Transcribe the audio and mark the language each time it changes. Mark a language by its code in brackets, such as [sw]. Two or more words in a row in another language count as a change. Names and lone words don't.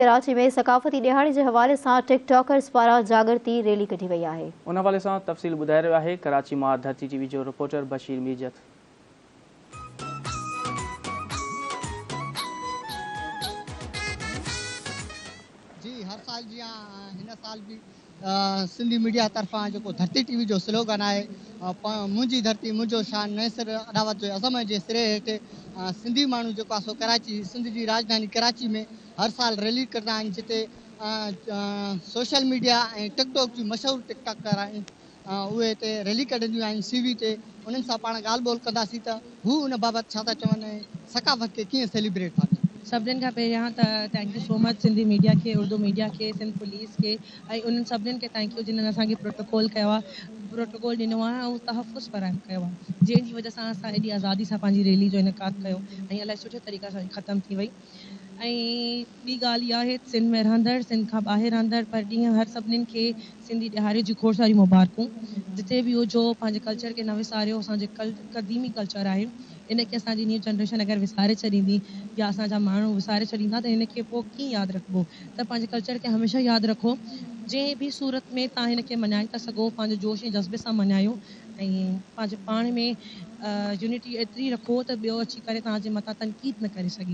[sd] कराची में सकाफ़ती ॾियारे जे हवाले सां टिकटॉकर्स पारां जागृति रैली कढी वई आहे। उन हवाले सां तफ़सील ॿुधाए रहियो आहे कराची मां धरती टीवी जो रिपोर्टर बशीर मीरजत। जी हर साल जी हिन साल भी सिंधी मीडिया तरफा जो धरती टीवी जो स्लोगन है मुंहिंजी धरती मुंहिंजो शान नैसर अदावत जो अज़म जे सिरे हेठि सिंधी माण्हू जेको आहे सो कराची सिंध जी राजधानी कराची में हर साल रैली कंदा आहिनि जिते [en] social media [sd] ऐं टिकटॉक जी मशहूर टिकटॉकर आहिनि उहे हिते रैली कढंदियूं आहिनि सीवी ते उन्हनि सां पाण ॻाल्हि ॿोल कंदासीं त हू उन बाबति छा था चवनि सकाफ़त खे कीअं सेलिब्रेट था कनि। सभिनीनि खां पहिरियां त [en] thank you so much [sd] सिंधी मीडिया के उर्दू मीडिया के सिंध पुलिस के ऐं उन्हनि सभिनीनि खे [en] thank you [sd] जिन्हनि असांखे प्रोटोकॉल कयो आहे प्रोटोकॉल ॾिनो आहे ऐं तहफ़ुज़ फ़राहम कयो आहे जंहिंजी वजह सां असां एॾी आज़ादी सां पंहिंजी रैली जो इनकाद कयो ऐं इलाही सुठे तरीक़े सां ख़तमु थी वई। ऐं ॿी ॻाल्हि इहा आहे सिंध में रहंदड़ सिंध खां ॿाहिरि रहंदड़ पर ॾींहं हर सभिनीनि खे सिंधी ॾियारे जी खोड़ सारी मुबारकूं जिते बि हुजो पंहिंजे कल्चर खे न विसारियो असांजे क़दीमी कल्चर आहे इनखे असांजी [en] new generation [sd] अगरि विसारे छॾींदी या असांजा माण्हू विसारे छॾींदा त हिनखे पोइ कीअं यादि रखिबो त पंहिंजे कल्चर खे हमेशह यादि रखो जंहिं बि सूरत में तव्हां हिनखे मल्हाए था सघो पंहिंजो जोश ऐं जज़्बे सां मल्हायो ऐं पंहिंजे पाण में यूनिटी एतिरी रखो त ॿियो अची करे तव्हांजे मथां तनक़ीद न करे सघे।